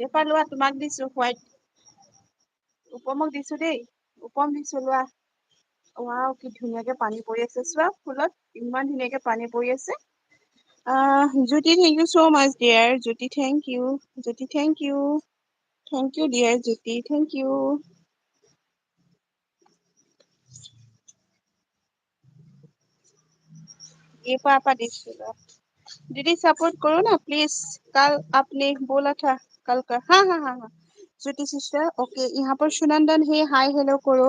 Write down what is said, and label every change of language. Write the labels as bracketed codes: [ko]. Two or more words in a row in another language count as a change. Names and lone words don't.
[as] এইপা লোৱা তোমাক দিছো হোৱাইট। উপমক দিছো দেই, উপম দিছো লোৱা। ৱাও কি ধুনীয়াকে পানী পৰি আছে চোৱা ফুলত। ইমান ধুনীয়াকে পানী পৰি আছে। [en] Jyoti thank you so much dear. Jyoti thank you. Jyoti thank you. Thank you dear Jyoti thank you. [hi] ये पापा दिस दीदी सपोर्ट करो ना प्लीज। कल आपने बोला था कल का। हाँ हाँ हाँ हाँ ज्योति सिस्टर ओके। यहाँ पर सुनंदन है, [en] hi hello [hi] करो।